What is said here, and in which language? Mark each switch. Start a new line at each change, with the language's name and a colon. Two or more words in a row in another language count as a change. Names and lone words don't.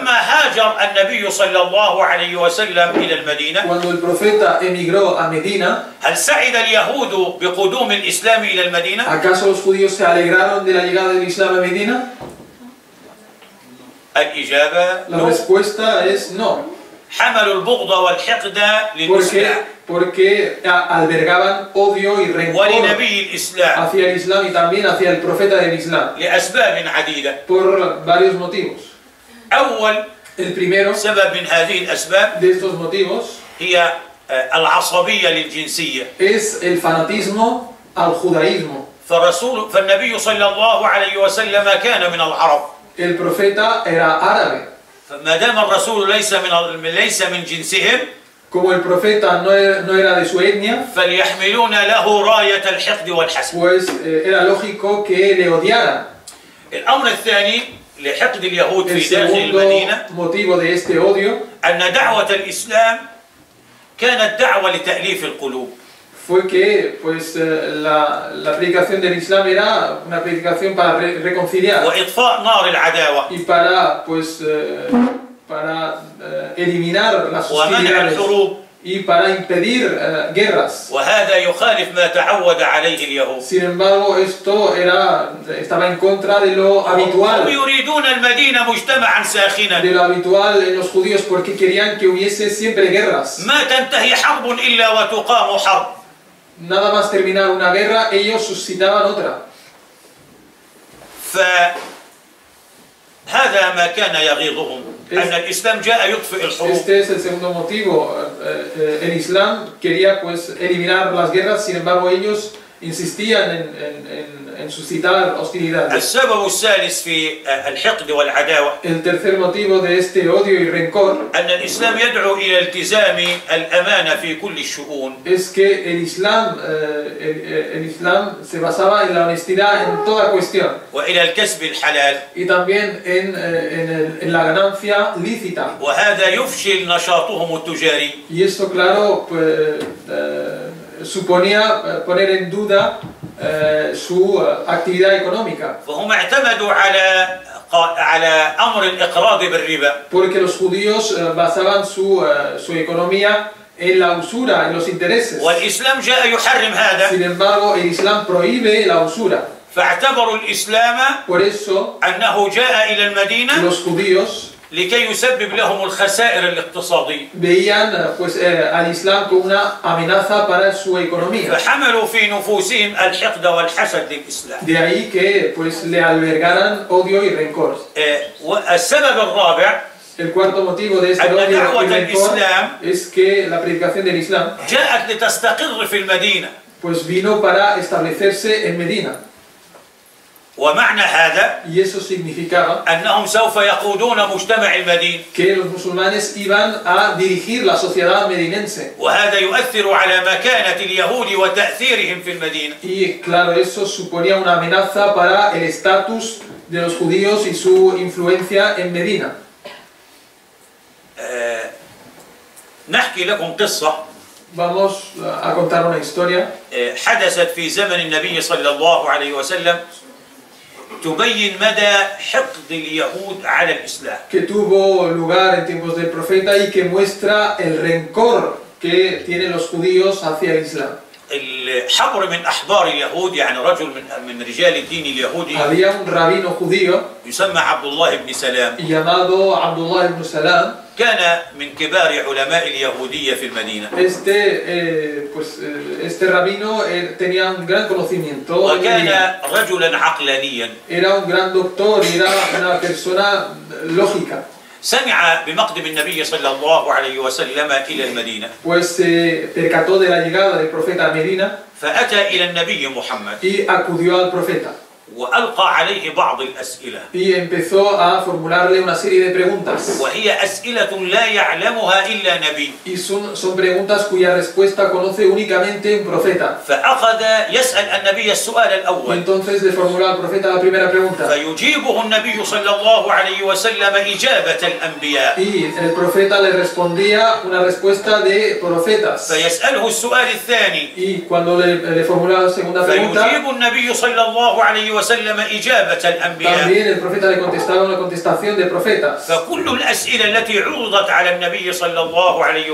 Arabic: لما هاجر النبي صلى الله عليه وسلم إلى المدينة
Spanish: Cuando el profeta emigró a Medina,
Arabic: هل سعد اليهود بقدوم الإسلام إلى المدينة؟
Spanish: ¿acaso los judíos se alegraron de la llegada del Islam a Medina?
Arabic: الإجابة
Spanish: La respuesta es no.
Arabic: حملوا البغض والحقد للإسلام
Spanish: Porque albergaban odio y rencor
Arabic: ولنبي الإسلام
Spanish: hacia el Islam y también hacia el profeta del Islam.
Arabic: لأسباب عديدة.
Spanish: Por varios motivos.
Arabic: أول
Spanish: El primero
Arabic: سبب من هذه الأسباب
Spanish: de estos motivos
Arabic: هي العصبية للجنسية.
Spanish: es el fanatismo al judaísmo.
Arabic: فالنبي صلى الله عليه وسلم كان من العرب.
Spanish: El profeta era árabe.
Arabic: فما دام الرسول ليس من جنسهم
Spanish: Como el profeta no era de su etnia,
Arabic: فليحملون له راية الحقد والحسد.
Spanish: pues era lógico que le odiaran.
Arabic: الأمر الثاني لحقد اليهود
Spanish: El
Arabic: في داخل
Spanish: segundo
Arabic: المدينة
Spanish: motivo de este odio
Arabic: أن دعوة الإسلام كانت دعوة لتأليف القلوب.
Spanish: fue que pues, la predicación del Islam era una predicación para reconciliar
Arabic: وإطفاء نار العداوة
Spanish: y para, pues, para eliminar las
Arabic: ومنع
Spanish: hostilidades
Arabic: الحروب.
Spanish: y para impedir guerras.
Arabic: وهذا يخالف ما تعود عليه اليهود.
Spanish: Sin embargo, esto estaba en contra de lo
Arabic: هم
Spanish: habitual.
Arabic: يريدون المدينة مجتمعا ساخنا
Spanish: De lo habitual en los judíos porque querían que hubiese siempre guerras.
Arabic: ما تنتهي حرب إلا وتقام حرب.
Spanish: Nada más terminar una guerra, ellos suscitaban otra.
Arabic: فهذا ما كان يغيظهم أن الإسلام جاء يطفئ الحروب.
Spanish: Este es el segundo motivo. El Islam quería pues eliminar las guerras, sin embargo ellos insistían en suscitar hostilidades.
Arabic: السبب الثالث في الحقد والعداوة
Spanish: El tercer motivo de este odio y rencor
Arabic: أن الإسلام يدعو إلى التزام الأمانة في كل الشؤون.
Spanish: es que el Islam se basaba en la honestidad en toda cuestión
Arabic: وإلى الكسب الحلال.
Spanish: y también en la ganancia lícita.
Arabic: وهذا يفشل نشاطهم التجاري.
Spanish: Y esto, claro, pues, suponía poner en duda su actividad económica.
Arabic: فهم اعتمدوا على أمر الإقراض بالربا.
Spanish: Porque los judíos basaban su economía en la usura, en los intereses.
Arabic: والإسلام جاء يحرم هذا.
Spanish: Sin embargo, el Islam prohíbe la usura.
Arabic: فاعتبروا الإسلام
Spanish: Por eso,
Arabic: أنه جاء إلى المدينة
Spanish: los judíos
Arabic: لكي يسبب لهم الخسائر الاقتصادية.
Spanish: veían pues, al Islam como una amenaza para su economía.
Arabic: فحملوا في نفوسهم الحقد والحسد للإسلام.
Spanish: De ahí que pues, le albergaran odio y rencor.
Arabic: والسبب الرابع
Spanish: El cuarto motivo de este odio y rencor es que la predicación del Islam
Arabic: جاءت لتستقر في المدينة.
Spanish: pues, vino para establecerse en Medina.
Arabic: ومعنى هذا
Spanish: Y eso significaba
Arabic: أنهم سوف يقودون مجتمع المدينة.
Spanish: que los musulmanes iban a dirigir la sociedad medinense.
Arabic: وهذا يؤثر على مكانة اليهود وتأثيرهم في المدينة.
Spanish: Y claro, eso suponía una amenaza para el estatus de los judíos y su influencia en Medina.
Arabic: نحكي لكم قصة
Spanish: Vamos a contar una historia
Arabic: حدثت في زمن النبي صلى الله عليه وسلم تبين مدى حقد اليهود على الإسلام.
Spanish: que tuvo lugar en tiempos del profeta y que muestra el rencor que tienen los judíos hacia el Islam.
Arabic: الحبر من أحبار اليهود يعني رجل من رجال الدين اليهودي
Spanish: Había un rabino judío
Arabic: يسمى عبد الله بن سلام.
Spanish: llamado Abdullah ibn Salam.
Arabic: كان من كبار علماء اليهودية في المدينة.
Spanish: Este rabino tenía un gran conocimiento.
Arabic: وكان رجلا عقلانيا.
Spanish: Era un gran doctor y era una persona lógica.
Arabic: سمع بمقدم النبي صلى الله عليه وسلم إلى المدينة.
Spanish: Pues se percató de la llegada del profeta a Medina
Arabic: فأتى إلى النبي محمد.
Spanish: y acudió al profeta.
Arabic: وألقى عليه بعض الأسئلة.
Spanish: Y empezó a formularle una serie de preguntas.
Arabic: وهي أسئلة لا يعلمها إلا نبي.
Spanish: Y son preguntas cuya respuesta conoce únicamente un profeta.
Arabic: فأخذ يسأل النبي السؤال
Spanish: Y
Arabic: الأول.
Spanish: entonces le formuló al profeta la primera pregunta.
Arabic: فيجيبه النبي صلى الله عليه وسلم إجابة الأنبياء.
Spanish: Y el profeta le respondía una respuesta de profetas.
Arabic: فيسأله السؤال الثاني.
Spanish: Y cuando le formulaba la segunda pregunta,
Arabic: فيجيب النبي صلى الله عليه وسلم إجابة الأنبياء.
Spanish: también el profeta le contestaba una contestación de profetas.
Arabic: فكل الأسئلة التي عرضت على النبي صلى الله عليه وسلم